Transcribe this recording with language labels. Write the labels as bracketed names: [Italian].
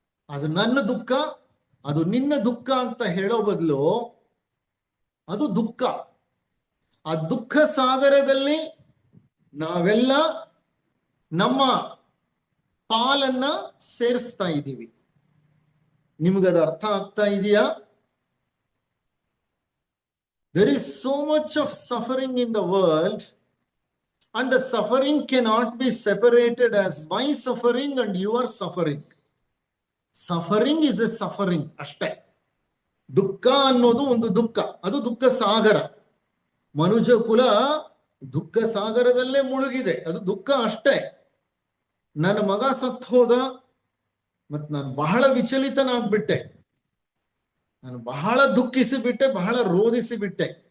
[Kannada] ಅದು ನನ್ನ ದುಃಖ, ಅದು ನಿನ್ನ ದುಃಖ ಅಂತ ಹೇಳೋ ಬದಲು ಅದು ದುಃಖ. ಆ ದುಃಖ ಸಾಗರದಲ್ಲಿ ನಾವೆಲ್ಲ ನಮ್ಮ ಪಾಲನ್ನ ಸೇರಿಸ್ತಾ ಇದ್ದೀವಿ. ನಿಮ್ಗದು ಅರ್ಥ ಆಗ್ತಾ ಇದೆಯಾ? [English] There is so much of suffering in the world, and the suffering cannot be separated as my suffering and your suffering. Suffering is a suffering ಅಷ್ಟೇ. [Kannada] ದುಃಖ ಅನ್ನೋದು ಒಂದು ದುಃಖ, ಅದು ದುಃಖ ಸಾಗರ. ಮನುಜ ಕುಲ ದುಃಖ ಸಾಗರದಲ್ಲೇ ಮುಳುಗಿದೆ, ಅದು ದುಃಖ ಅಷ್ಟೇ. ನನ್ನ ಮಗ ಸತ್ತು ಹೋದ, ಮತ್ ನಾನು ಬಹಳ ವಿಚಲಿತನಾಗ್ಬಿಟ್ಟೆ, ನಾನು ಬಹಳ ದುಃಖಿಸಿ ಬಿಟ್ಟೆ, ಬಹಳ ರೋಧಿಸಿ ಬಿಟ್ಟೆ.